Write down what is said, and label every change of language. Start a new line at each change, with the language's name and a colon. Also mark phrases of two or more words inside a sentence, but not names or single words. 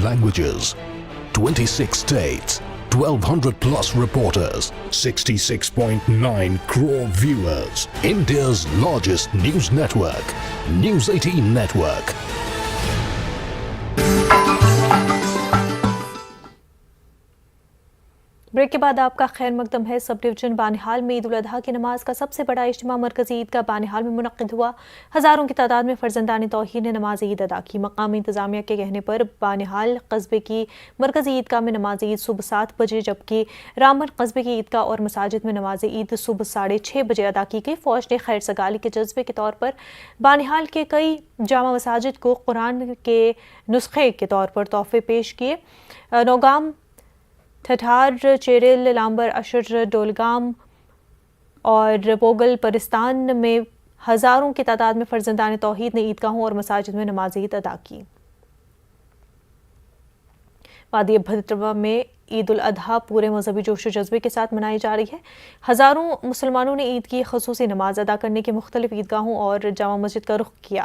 English: languages, 26 states, 1,200 plus reporters, 66.9 crore viewers. India's largest news network, News 18 Network.
Urdu: بریک کے بعد آپ کا خیر مقدم ہے۔ سب ڈویژن بانہال میں عید الاضحیٰ کی نماز کا سب سے بڑا اجتماع مرکزی عیدگاہ بانہال میں منعقد ہوا۔ ہزاروں کی تعداد میں فرزندان توحید نے نماز عید ادا کی۔ مقامی انتظامیہ کے کہنے پر بانہال قصبے کی مرکزی عیدگاہ میں نماز عید صبح 7 بجے جبکہ رامبن قصبے کی عیدگاہ اور مساجد میں نماز عید صبح 6:30 بجے ادا کی گئی۔ فوج نے خیر سگالی کے جذبے کے طور پر بانہال کے کئی جامع مساجد کو قرآن کے نسخے کے طور پر تحفے پیش کیے۔ نوگام، ٹھٹھار، چیرل، لامبر، اشر، ڈولگام اور پوگل پرستان میں ہزاروں کی تعداد میں فرزندان توحید نے عیدگاہوں اور مساجد میں نماز عید ادا کی. وادی بھدرواہ میں عید الاضحیٰ پورے مذہبی جوش و جذبے کے ساتھ منائی جا رہی ہے. ہزاروں مسلمانوں نے عید کی خصوصی نماز ادا کرنے کے مختلف عیدگاہوں اور جامع مسجد کا رخ کیا.